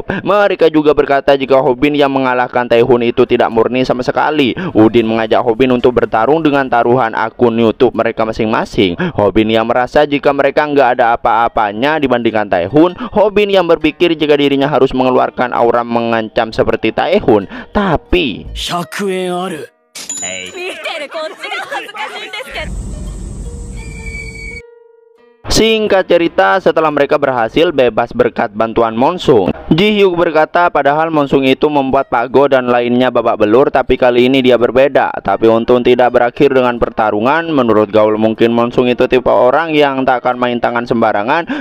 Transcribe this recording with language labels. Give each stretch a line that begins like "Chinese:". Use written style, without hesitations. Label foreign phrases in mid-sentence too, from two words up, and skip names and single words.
Indonesian: Mereka juga berkata jika Hobin yang mengalahkan Taehun itu tidak murni sama sekali. Udin mengajak Hobin untuk bertarung dengan taruhan akun YouTube mereka masing-masing. Hobin yang merasa jika mereka nggak ada apa-apanya dibandingkan Taehun. Hobin yang berpikir jika dirinya harus mengeluarkan aura mengancam seperti Taehun. Tapi
Japanese: 100 円ある。見てるこっちが恥ずかしいんですけど
Indonesian: singkat cerita, setelah mereka berhasil bebas berkat bantuan Monsung, Jihyuk berkata padahal Monsung itu membuat Pak Go dan lainnya babak belur, tapi kali ini dia berbeda. Tapi untung tidak berakhir dengan pertarungan. Menurut Gaul mungkin Monsung itu tipe orang yang tak akan main tangan sembarangan.